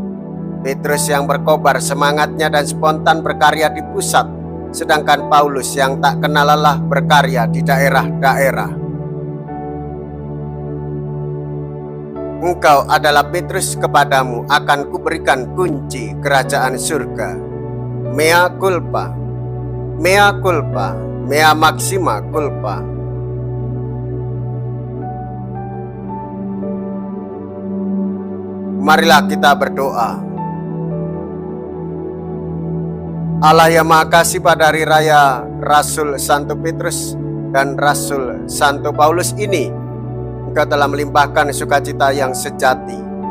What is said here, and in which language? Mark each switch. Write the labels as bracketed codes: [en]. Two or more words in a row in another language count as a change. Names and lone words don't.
[id] Petrus yang berkobar semangatnya dan spontan berkarya di pusat, sedangkan Paulus yang tak kenal lelah berkarya di daerah-daerah. Engkau adalah Petrus, kepadamu akan kuberikan kunci kerajaan surga. [la] Mea culpa, mea culpa, mea maxima culpa. [id] Marilah kita berdoa. Allah yang Maha Kasih, pada Hari Raya Rasul Santo Petrus dan Rasul Santo Paulus ini, Engkau telah melimpahkan sukacita yang sejati.